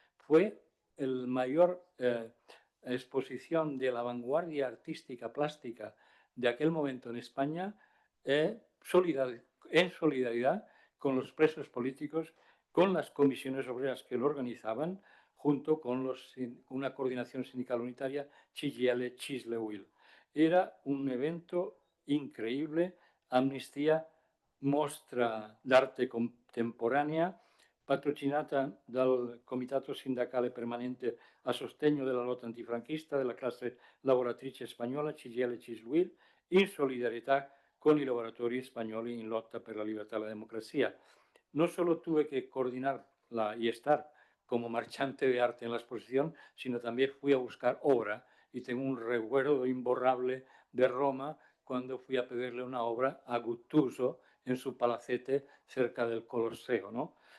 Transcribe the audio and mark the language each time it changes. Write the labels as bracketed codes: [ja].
[es] Fue el mayor exposición de la vanguardia artística plástica de aquel momento en España, en solidaridad con los presos políticos, con las comisiones obreras que lo organizaban, junto con una coordinación sindical unitaria, CGL Cisle-UIL. Era un evento increíble. [it] Amnistía, mostra d'arte contemporanea, patrocinata dal Comitato Sindacale Permanente a sostegno della lotta antifranchista della classe lavoratrice spagnola CGL Cisluil, in solidarietà con i lavoratori spagnoli in lotta per la libertà e la democracia. [es] No solo tuve que coordinarla y estar como marchante de arte en la exposición, sino también fui a buscar obra y tengo un recuerdo imborrable de Roma cuando fui a pedirle una obra a Guttuso en su palacete cerca del Colosseo, ¿no?